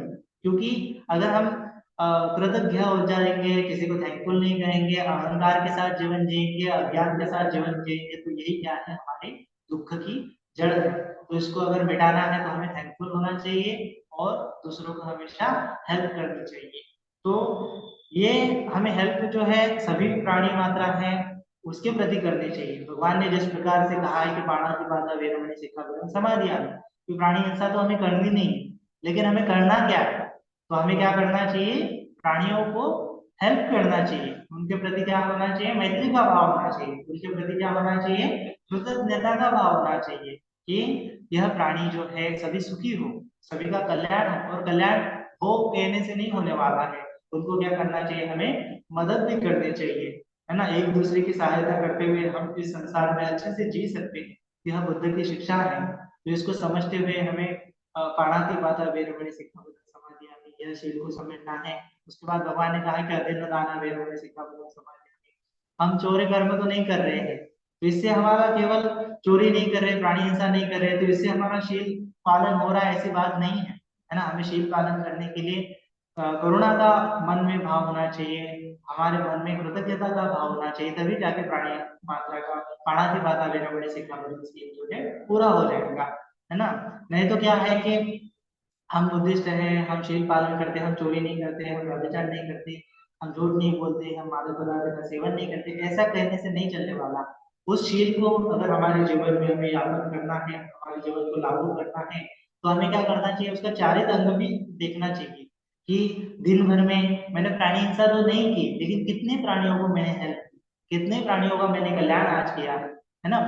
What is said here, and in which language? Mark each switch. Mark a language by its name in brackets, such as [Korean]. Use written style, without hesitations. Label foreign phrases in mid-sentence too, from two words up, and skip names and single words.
[Hindi] क्योंकि अगर हम कृतज्ञ हो जाएंगे, किसी को थैंकफुल नहीं कहेंगे, अहंकार के साथ जीवन जिएंगे, अज्ञान के साथ जीवन जिएंगे, तो यही क्या है, हमारे दुख की जड़ है। तो इसको अगर मिटाना है तो हमें थैंकफुल होना चाहिए और दूसरों को हमेशा हेल्प करनी चाहिए। तो ये हमें हेल्प जो है सभी प्राणी मात्रा है उसके प्रति करनी चाहिए। भगवान ने जिस प्रकार से कहा है कि [Pali] पाणातिपाता वेरमणि सिक्खापदं समाधियामि, [Hindi] कि प्राणी हिंसा तो हमें करनी नहीं, लेकिन हमें करना क्या है, तो हमें क्या करना चाहिए, प्राणियों को हेल्प करना चाहिए, उनके प्रति क्या होना चाहिए, मैत्री का भाव होना चाहिए, उनके प्रति क्या होना चाहिए, कृतज्ञता का भाव होना चाहिए, कि यह प्राणी जो है सभी सुखी हो, सभी का कल्याण हो। और कल्याण हो कहने से नहीं होने वाला है, उनको क्या करना चाहिए, हमें मदद भी करनी चाहिए, है ना। एक दूसरे की सहायता करते हुए हम इस संसार में अच्छे से जी सकते हैं, यह बुद्ध की शिक्षा है। तो इसको समझते हुए हमें [Pali] पाणातिपाता वेरमणि सिक्खापदं समाधियामि, [Hindi] यह शील को समेटना है। उसके बाद भगवान ने कहा कि [Pali] अदीन दाना वेरमणि सिक्खापदं समाधियामि, [Hindi] हम चोरी कर्म तो नहीं कर रहे हैं, तो इससे हमारा केवल चोरी नहीं कर रहे, प्राणी हिंसा नहीं कर रहे, तो इससे हमारा शील पालन हो रहा है, ऐसी बात नहीं है ना। हमें शील पालन करने के लिए करुणा का मन में भाव होना चाहिए, हमारे मन में कृतज्ञता का भाव होना चाहिए, तभी जाके प्राणी मात्रा का [Pali] पाणातिपाता वेरमणि सिक्खापदं [Hindi] शील जो है पूरा हो जाएगा, है ना। नहीं तो क्या है कि हम बुद्धिस्ट हैं, हम शील पालन करते हैं, हम चोरी नहीं करते, हम व्यभिचार नहीं करते, हम झूठ नहीं बोलते, हम मादक पदार्थ का सेवन नहीं करते, ऐसा कहने से नहीं चलने वाला। उस शील को अगर हमारे जीवन में हमें यापन करना है, हमारे जीवन को लागू करना है, तो तो हमें क्या करना चाहिए, उसका चारित अंग भी देखना चाहिए कि दिन भर में मैंने प्राणी हिंसा तो नहीं की, लेकिन कितने प्राणियों को मैंने हेल्प की, कितने प्राणियों का मैंने कल्याण आज किया है ना।